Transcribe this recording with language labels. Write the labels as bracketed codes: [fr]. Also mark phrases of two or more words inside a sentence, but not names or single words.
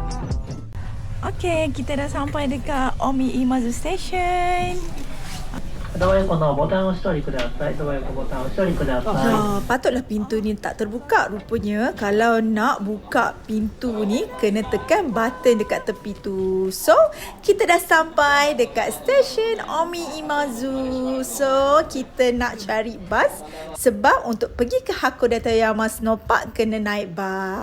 [ms] Okay, kita dah sampai dekat Omi Imazu Station. [ja] ドア横のボタンを押しておりください。ドア横ボタンを押しておりください。 [ms] Patutlah pintu ni tak terbuka rupanya. Kalau nak buka pintu ni, kena tekan button dekat tepi tu. So, kita dah sampai dekat stesen Omi Imazu. So, kita nak cari bas. Sebab untuk pergi ke Hakodate-yama Snowpark, kena naik bas.